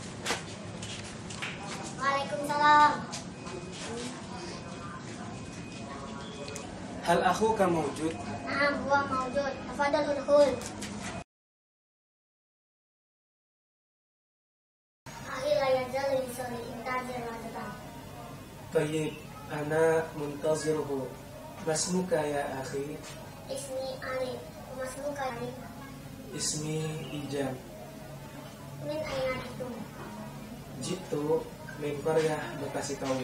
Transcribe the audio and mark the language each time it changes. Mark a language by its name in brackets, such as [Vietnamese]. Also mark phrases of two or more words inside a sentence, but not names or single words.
[Arabic] Waalaikumsalam. هل أخوك موجود? نعم، هو موجود. تفضل ادخل. أخي لا يزال يصلي انتظر رجاءً. طيب، أنا منتظره. ما اسمك يا أخي? اسمي علي. ما اسمك علي. اسمي إجام. من أين جئتم? Jitu min qaryah Bekasi Kawi.